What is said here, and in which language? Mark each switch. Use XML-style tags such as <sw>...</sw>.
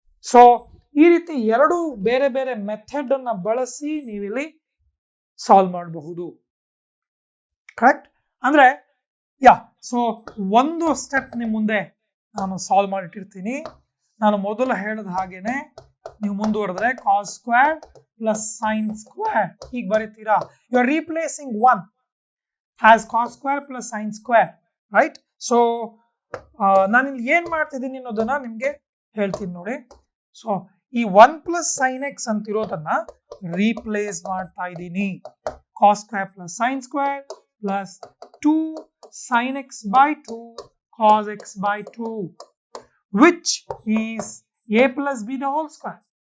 <kn>So ಈ ರೀತಿ ಎರಡು ಬೇರೆ ಬೇರೆ ಮೆಥಡ್ ಅನ್ನ ಬಳಸಿ ನೀವಿಲ್ಲಿ ಸಾಲ್ವ್ ಮಾಡಬಹುದು, ಕರೆಕ್ಟ್? ಅಂದ್ರೆ ಸೊ ಒಂದು ಸ್ಟೆಪ್ ನಿಮ್ ಮುಂದೆ ನಾನು ಸಾಲ್ವ್ ಮಾಡಿಟ್ಟಿರ್ತೀನಿ. ನಾನು ಮೊದಲು ಹೇಳಿದ ಹಾಗೇನೆ ನೀವು ಮುಂದುವರೆದ್ರೆ cos square plus sine square ಹೀಗೆ ಬರೀತೀರಾ.</kn> <en>You are replacing 1 as cos square plus sin square, right?</en> <kn>So ನಾನು ಇಲ್ಲಿ ಏನ್ ಮಾಡ್ತಿದ್ದೀನಿ ಅನ್ನೋದನ್ನ ನಿಮ್ಗೆ ಹೇಳ್ತೀನಿ ನೋಡಿ. ಸೊ ಈ 1 ಪ್ಲಸ್ ಸೈನ್ ಎಕ್ಸ್ ಅಂತಿರೋದನ್ನ ರೀಪ್ಲೇಸ್ ಮಾಡ್ತಾ ಇದ್ದೀನಿ.</kn> <en>cos square plus sin square plus 2 sin x by 2 cos x by 2, which is a plus b the whole square.</en>